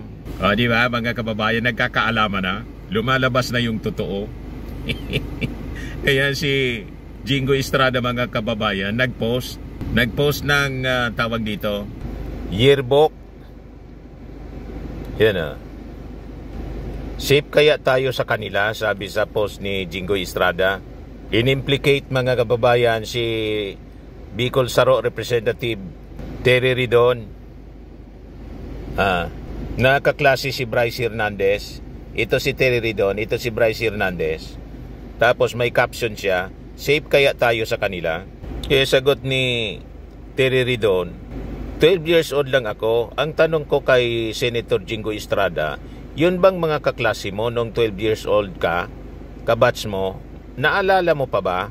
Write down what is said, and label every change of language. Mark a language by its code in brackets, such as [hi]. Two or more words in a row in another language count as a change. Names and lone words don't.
[tl] Di ba, mga kababayan, nagkakaalaman na. Lumalabas na yung totoo. Kaya si Jingo Estrada, mga kababayan, nagpost ng tawag dito, yearbook. Yan na. Safe kaya tayo sa kanila, sabi sa post ni Jingo Estrada. In-implicate, mga kababayan, si Bicol Saro Representative Terry Ridon. Nakaklase si Bryce Hernandez. Ito si Terry Ridon, ito si Bryce Hernandez. Tapos may caption siya, safe kaya tayo sa kanila. Kaya sagot ni Terry Ridon, 12 [en] years old [tl] lang ako. Ang tanong ko kay Senator Jingo Estrada, yun bang mga kaklase mo nung 12 [en] years old [tl] ka, kabats mo, naalala mo pa ba?